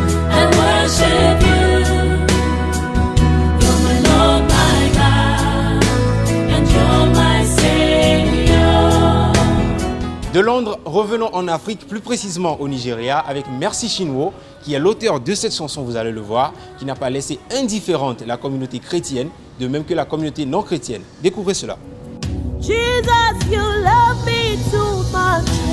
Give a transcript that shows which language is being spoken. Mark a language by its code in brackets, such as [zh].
[en] I worship you. You're my Lord, my God, and you're my Savior. [fr] De Londres, revenons en Afrique, plus précisément au Nigeria, avec Merci Chinwo, qui est l'auteur de cette chanson, vous allez le voir, qui n'a pas laissé indifférente la communauté chrétienne, de même que la communauté non chrétienne. Découvrez cela. [en] Jesus, you love me too much.